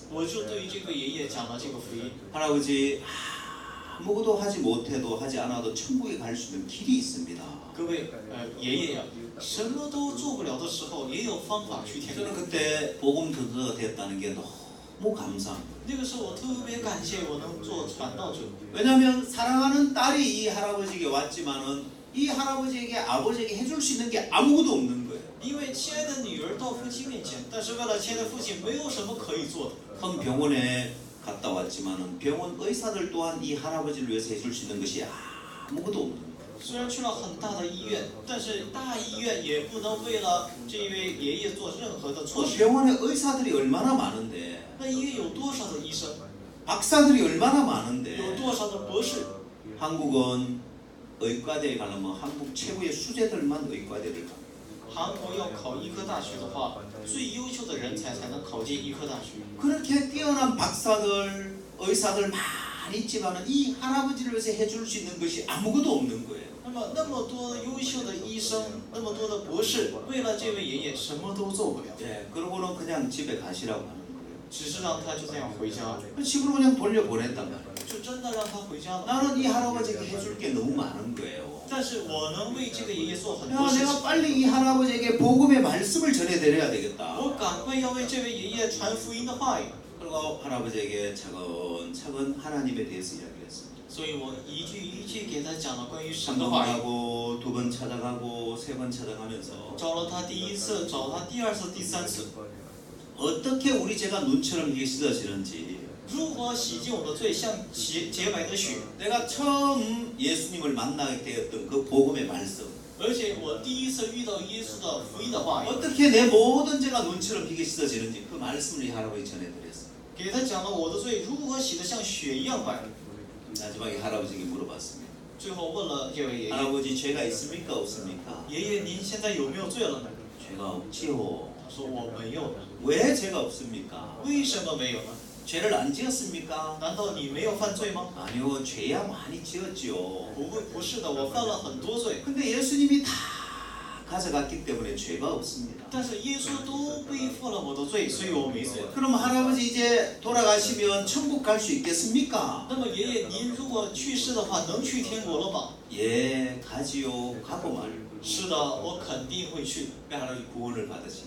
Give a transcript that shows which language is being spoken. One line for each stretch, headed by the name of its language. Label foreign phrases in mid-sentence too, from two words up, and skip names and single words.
Chinese: 我就对于这个爷爷讲了这个福音。
Korean: 할아버지, 아무것도 하지 못해도 하지 않아도 천국에 갈 수 있는 길이 있습니다.
Chinese: 各位，爷爷呀，什么都做不了的时候，也有方法去天国。
Korean: 저는 그때 복음 전도가 됐다는 게 너무 감사합니다.
Chinese: 那个时候我特别感谢我能做传道者，
Korean: 왜냐하면 사랑하는 딸이 이 할아버지에게 왔지만은 이 할아버지에게 아버지에게 해줄 수 있는 게 아무것도 없는 거예요.
Chinese: 因为亲爱的女儿到父亲面前，但是为了亲爱的父亲，没有什么可以做的。
Korean: 큰 병원에 갔다 왔지만은 병원 의사들 또한 이 할아버지를 위해서 해줄 수 있는 것이 아무것도 없는 거예요.
Chinese: 虽然去了很大的医院，但是大医院也不能为了这位爷爷做任何的措
Korean: 그
Chinese: 施。
Korean: 병원에 의사들이 얼마나 많은데,
Chinese: 那医院有多少的医生，
Korean: 박사들이 얼마나
Chinese: 有
Korean: 많은데,
Chinese: 多少的博士？
Korean: 한국은 의과대에 가려면 한국 최고의 수재들만 의과대를 가.
Chinese: 韩国要考医科大学的话，最优秀的人才能考进医科大学。
Korean: 그렇게 뛰어난 박사들, 의사들 많이 있지만은 이 할아버지를 위해서 해줄 수 있는 것이 아무것도 없는 거예요.
Chinese: 那么多优秀的医生，那么多的博士，为了这位爷爷什么都做不了，
Korean: 예, 그러고는 그냥 집에 가시라고 하는 거예요.
Chinese: 只是让他就这样回家，
Korean: 집으로 그냥 돌려보냈단 말이에요.
Chinese: 就真的让他回家了。
Korean: 나는 이 할아버지에게 해줄 게 너무 많은 거예요.
Chinese: 但是我能为这个爷爷做很多
Korean: 야,
Chinese: 事
Korean: 내가
Chinese: 情，
Korean: 빨리 이 할아버지에게 복음의 말씀을 전해드려야 되겠다.
Chinese: 我赶快要为这位爷爷传福音的话语，
Korean: 그리고 할아버지에게 차근차근 하나님에 대해서 이야기했습니다.
Chinese: 所以我一句一句给他讲了关于神
Korean: 한
Chinese: 的
Korean: 번
Chinese: 话语。
Korean: 가고 두 번 찾아가고 세 번 찾아가면서
Chinese: 找了他第1次，找他第2次、第3次，
Korean: 어떻게 우리 죄가 눈처럼 이게 씻어지는지,
Chinese: 如何洗净我的罪，像洁白的雪。
Korean: 내가 처음 예수님을 만나게 되었던 그 복음의 말씀,
Chinese: 而且我第1次遇到耶稣的福音的话语，
Korean: 어떻게 내 모든 죄가 눈처럼 이게 씻어지는지 그 말씀을 이 할아버지 전해드렸어요.
Chinese: 给他讲了我的罪如何洗得像雪一样白。
Korean: 마지막에 할아버지에게 물어봤습니다.
Chinese: 最后问了这位爷爷，
Korean: 할아버지 죄가 있습니까 없습니까?
Chinese: 爷爷您现在有没有罪了呢？
Korean: 죄가 없지요.
Chinese: 他说我没有。
Korean: 왜 죄가 없습니까?
Chinese: 为什么没有呢？
Korean: 죄를 안 지었습니까?
Chinese: 难道你没有犯罪吗？
Korean: 아니요, 죄야 많이 지었지요.
Chinese: 不是的，我犯了很多罪，
Korean: 근데 예수님이 다 가져갔기 때문에 죄가 없습니다.
Chinese: 但是耶稣都背负了我的罪，所以我没罪。
Korean: 그럼 할아버지 이제 돌아가시면 천국 갈 수 있겠습니까?
Chinese: 那么爷爷，您如果去世的话，能去天国了吗？
Korean: 예, 가지요. 가고 말.
Chinese: 是的，我肯定会去。
Korean: 할아버지 구원을 받으신.